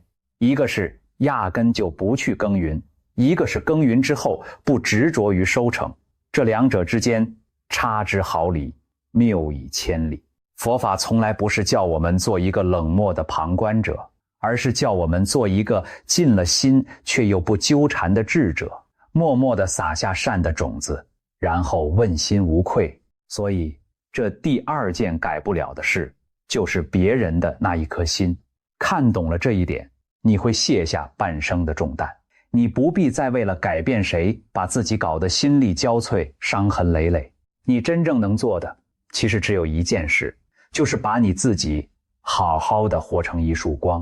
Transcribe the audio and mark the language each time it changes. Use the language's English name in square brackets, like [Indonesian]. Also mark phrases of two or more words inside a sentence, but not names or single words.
[Chinese] 一個是壓根就不去耕耘，一個是耕耘之後不執着於收成，這兩者之間差之毫釐，謬以千里。佛法從來不是叫我們做一個冷漠的旁觀者，而是叫我們做一個盡了心卻又不糾纏的智者，默默地撒下善的種子，然後問心無愧。所以這第2件改不了的事，就是別人的那一顆心。看懂了這一點，你會卸下半生的重擔，你不必再為了改變誰，把自己搞得心力交瘁，傷痕累累。你真正能做的，其實只有一件事，就是把你自己好好的活成一束光。